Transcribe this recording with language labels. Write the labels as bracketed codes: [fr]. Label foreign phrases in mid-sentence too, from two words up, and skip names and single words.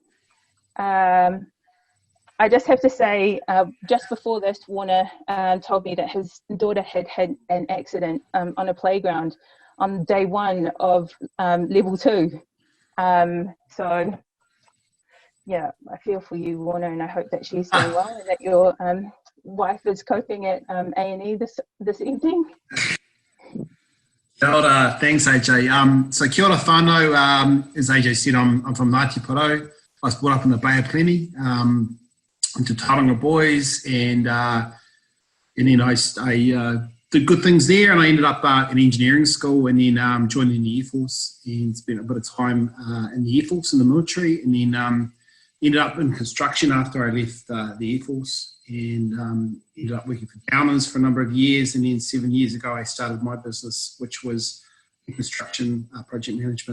[en] I just have to say, just before this, Warner told me that his daughter had had an accident on a playground on day 1 of level 2. So yeah, I feel for you, Warner, and I hope that she's doing well and that your wife is coping at A&E this evening. [mi] Kia ora, [en] thanks AJ. [mi] So kia ora whānau, [en] as AJ said, I'm from Ngāti Porou. I was brought up in the Bay of Plenty, into Tauranga Boys, and then I did good things there, and I ended up in engineering school, and then joined in the Air Force and spent a bit of time in the Air Force in the military, and then ended up in construction after I left the Air Force, and ended up working for Downers for a number of years, and then 7 years ago I started my business, which was construction project management.